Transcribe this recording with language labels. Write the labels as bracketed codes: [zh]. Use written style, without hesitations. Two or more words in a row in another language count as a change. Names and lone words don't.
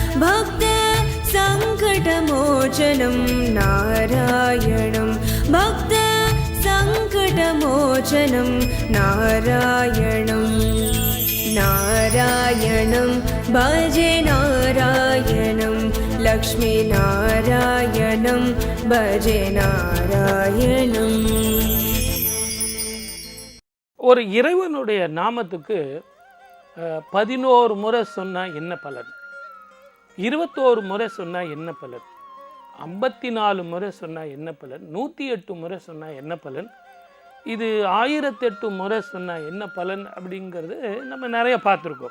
[sa] भक्तसङ्कटमोचनं नारायणं भक्तसङ्कटमोचनं नारायणं नारायणं भजे नारायणं लक्ष्मीनारायणं भजे नारायणम् [ta] ஒரு இறைவனுடைய நாமத்துக்கு 11 முறை சொன்னால் என்ன பலன், 21 முறை சொன்னால் என்ன பலன், 54 முறை சொன்னால் என்ன பலன், 108 முறை சொன்னால் என்ன பலன், இது 1008 முறை சொன்னால் என்ன பலன் அப்படிங்கிறது நம்ம நிறைய பார்த்துருக்கோம்.